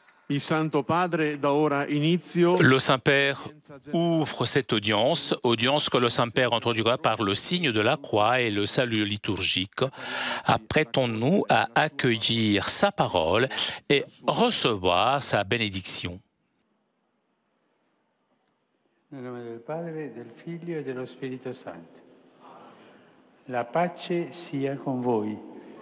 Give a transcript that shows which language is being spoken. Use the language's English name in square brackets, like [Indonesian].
[Italian] Il Santo Padre da ora inizio. [French] Le Saint-Père ouvre cette audience que le Saint-Père introduira par le signe de la croix et le salut liturgique. Apprêtons-nous à accueillir sa parole et recevoir sa bénédiction. [Italian] Nel nome del Padre, del Figlio e dello Spirito Santo. La pace sia con voi.